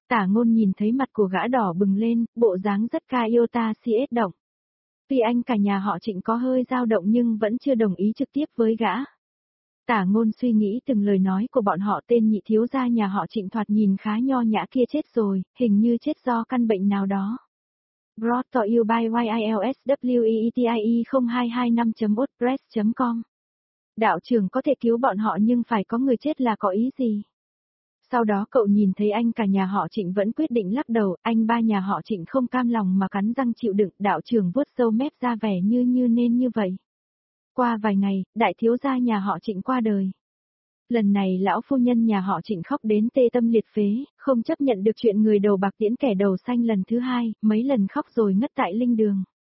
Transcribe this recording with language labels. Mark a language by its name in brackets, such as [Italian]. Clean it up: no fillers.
[Vietnamese] Tả ngôn nhìn thấy mặt của gã đỏ bừng lên, bộ dáng rất ca yêu ta siết động. Tuy anh cả nhà họ Trịnh có hơi dao động nhưng vẫn chưa đồng ý trực tiếp với gã. Tả ngôn suy nghĩ từng lời nói của bọn họ, tên nhị thiếu gia nhà họ Trịnh thoạt nhìn khá nho nhã kia chết rồi, hình như chết do căn bệnh nào đó. [English] Brought to you by YILSWEETIE0225.wordpress.com. [Vietnamese] Đạo trưởng có thể cứu bọn họ nhưng phải có người chết là có ý gì? Sau đó cậu nhìn thấy anh cả nhà họ Trịnh vẫn quyết định lắc đầu, anh ba nhà họ Trịnh không cam lòng mà cắn răng chịu đựng, đạo trưởng vuốt râu mép ra vẻ như nên như vậy. Qua vài ngày, đại thiếu gia nhà họ Trịnh qua đời. Lần này lão phu nhân nhà họ Trịnh khóc đến tê tâm liệt phế, không chấp nhận được chuyện người đầu bạc tiễn kẻ đầu xanh lần thứ hai, mấy lần khóc rồi ngất tại linh đường.